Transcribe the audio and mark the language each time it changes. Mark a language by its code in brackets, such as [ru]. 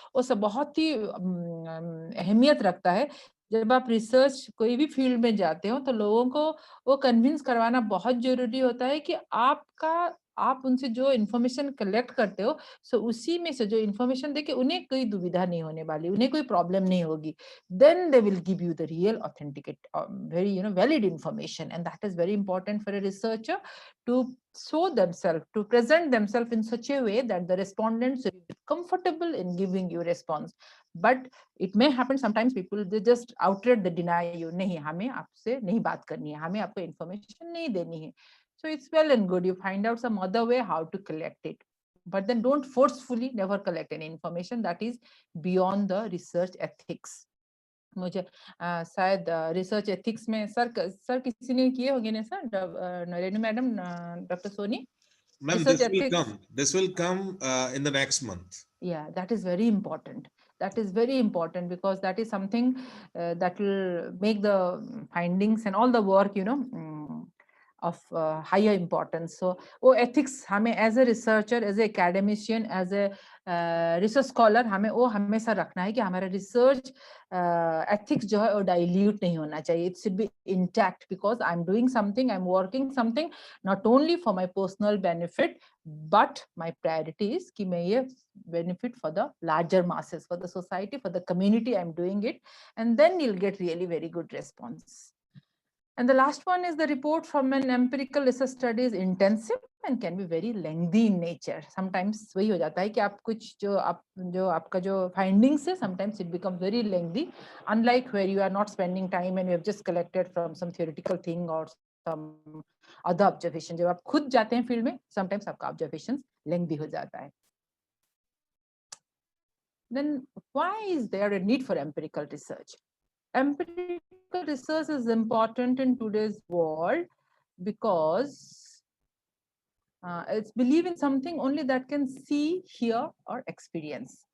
[hi] वो सब बहुत ही अहमियत रखता है. जब आप रिसर्च कोई भी फील्ड में जाते हो तो लोगों को वो कन्विंस करवाना बहुत जरूरी होता है कि आप उनसे जो इन्फॉर्मेशन कलेक्ट करते हो, सो उसी में से जो इन्फॉर्मेशन देके उन्हें कोई दुविधा नहीं होने वाली, उन्हें कोई प्रॉब्लम नहीं होगी. [en] Then they will give you the real authenticate very valid information, and that is very important for a researcher to show themselves, to present themselves in such a way that the respondents will be comfortable in giving you response. But it may happen sometimes people they just outright they deny you, [hi] नहीं हमें आपसे नहीं बात करनी है, हमें आपको information नहीं देनी है. [en] So it's well and good, you find out some other way how to collect it, but then don't forcefully never collect any information that is beyond the research ethics. [hi] मुझे शायद रिसर्च एथिक्स में sir किसी ने किए होंगे ना sir, Renu madam, doctor Soni? [en] Ma'am, this will come in the next month. Yeah, that is very important. That is very important because that is something that will make the findings and all the work of higher importance. So [hi] वो ethics हमें [en] as a researcher, as a academician, as a research scholar [hi] हमें वो हमेशा रखना है कि हमारा [en] research ethics [hi] जो है वो [en] dilute [hi] नहीं होना चाहिए. [en] It should be intact because I'm doing something, I'm working something not only for my personal benefit, but my priority is [hi] कि मैं ये [en] benefit for the larger masses, for the society, for the community I'm doing it, and then you'll get really very good response. And the last one is the report from an empirical research study is intensive and can be very lengthy in nature. Sometimes [hi] वही हो जाता है कि आप कुछ जो आपका जो findings है, [en] sometimes it becomes very lengthy, unlike where you are not spending time and you have just collected from some theoretical thing or some other observation. [hi] जब आप खुद जाते हैं field में, [en] sometimes [hi] आपका [en] observations lengthy [hi] हो जाता है. [en] Then why is there a need for empirical research? Empirical research is important in today's world because it's believe in something only that can see, hear, or experience.